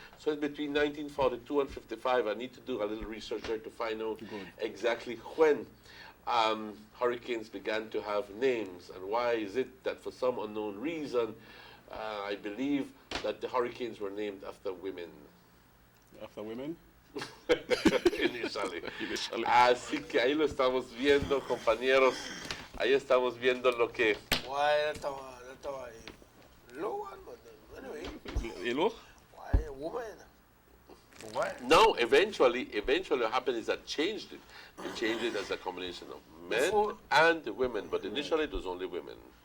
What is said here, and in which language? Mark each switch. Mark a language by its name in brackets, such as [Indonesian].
[English] So it's between 1942 and 55. I need to do a little research there to find out exactly when hurricanes began to have names, and why is it that for some unknown reason, I believe that the hurricanes were named after women. After women? Initially. [Spanish] Así que ahí lo estamos viendo, compañeros. Ahí estamos viendo lo que... [English] Why that was a low one, but anyway. Hello? Why a woman? Why? No, eventually what happened is that changed it. They changed it as a combination of men and women, but initially it was only women.